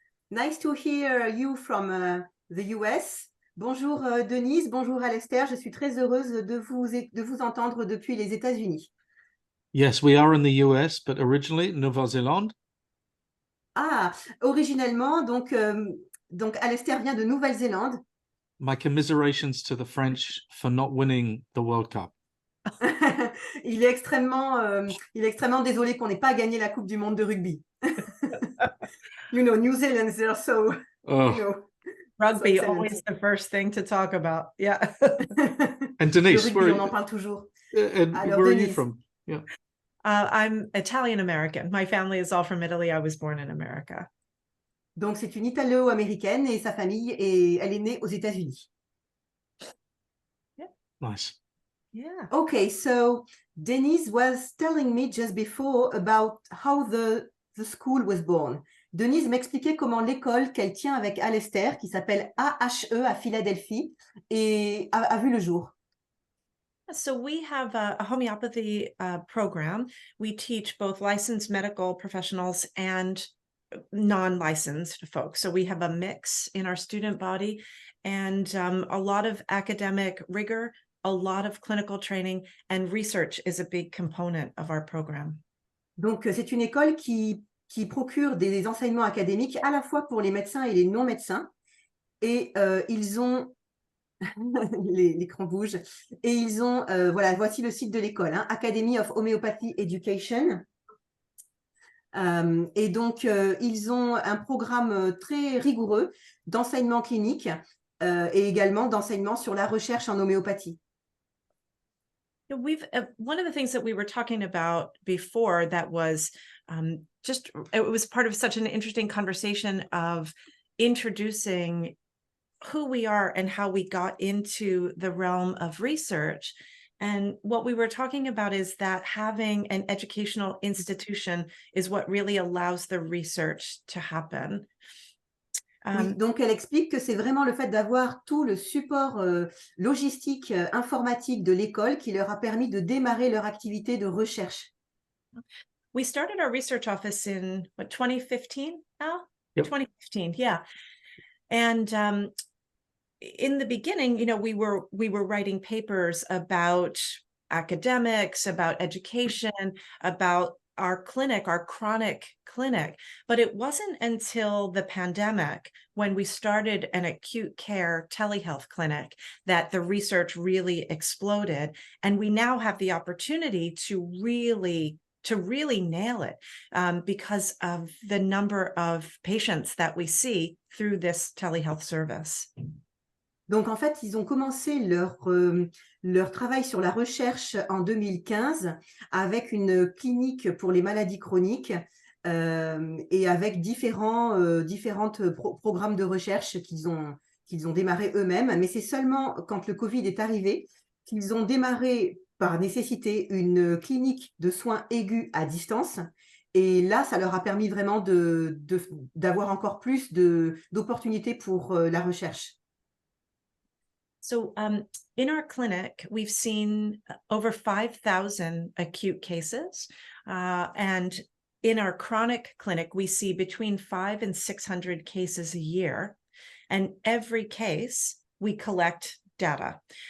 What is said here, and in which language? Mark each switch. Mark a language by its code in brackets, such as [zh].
[en] Nice to hear you from the US. [fr] Bonjour, Denise. Bonjour, Alastair. Je suis très heureuse de vous entendre depuis les États-Unis. [en] Yes, we are in the US, but originally Nouvelle-Zélande. [fr] Ah, originellement, donc Alastair vient de Nouvelle-Zélande. [en] My commiserations to the French for not winning the World Cup. [fr] Il est extrêmement désolé qu'on n'ait pas gagné la Coupe du Monde de rugby. [en] You know, New Zealand's there, so you know. Rugby, So always the first thing to talk about. Yeah. And Denise, [fr] le rugby, on en parle toujours. Alors, [en] where are you from? Yeah. I'm Italian-American. My family is all from Italy. I was born in America. [fr] Donc, c'est une Italo-américaine et sa famille, elle est née aux États-Unis. [en] Yeah. Nice. Yeah. Okay, so Denise was telling me just before about how the school was born. [fr] Denise m'expliquait comment l'école qu'elle tient avec Alastair, qui s'appelle AHE à Philadelphie, a vu le jour. [en] So we have a homeopathy program. We teach both licensed medical professionals and non-licensed folks. So we have a mix in our student body and a lot of academic rigor, a lot of clinical training, and research is a big component of our program. [fr] Donc, c'est une école qui procure des enseignements académiques à la fois pour les médecins et les non-médecins. Et ils ont l'écran bouge. Et ils ont, voilà, voici le site de l'école, hein, Academy of Homeopathy Education. Et donc, ils ont un programme très rigoureux d'enseignement clinique et également d'enseignement sur la recherche en homéopathie. [en] One of the things that we were talking about before that was it was part of such an interesting conversation of introducing who we are and how we got into the realm of research. And what we were talking about is that having an educational institution is what really allows the research to happen. [fr] Oui, donc elle explique que c'est vraiment le fait d'avoir tout le support logistique, informatique de l'école qui leur a permis de démarrer leur activité de recherche. [en] We started our research office in 2015 now? Yep. 2015, yeah. And in the beginning, you know, we were writing papers about academics, about education, about our clinic, our chronic clinic. But it wasn't until the pandemic when we started an acute care telehealth clinic that the research really exploded. And we now have the opportunity to really nail it because of the number of patients that we see through this telehealth service. [fr] Donc, en fait, ils ont commencé leur travail sur la recherche en 2015 avec une clinique pour les maladies chroniques et avec différents programmes de recherche qu'ils ont démarré eux-mêmes. Mais c'est seulement quand le Covid est arrivé qu'ils ont démarré par nécessité une clinique de soins aigus à distance. Et là, ça leur a permis vraiment d'avoir encore plus d'opportunités pour la recherche. [en] So in our clinic, we've seen over 5,000 acute cases. And in our chronic clinic, we see between 500 and 600 cases a year. And every case, we collect data.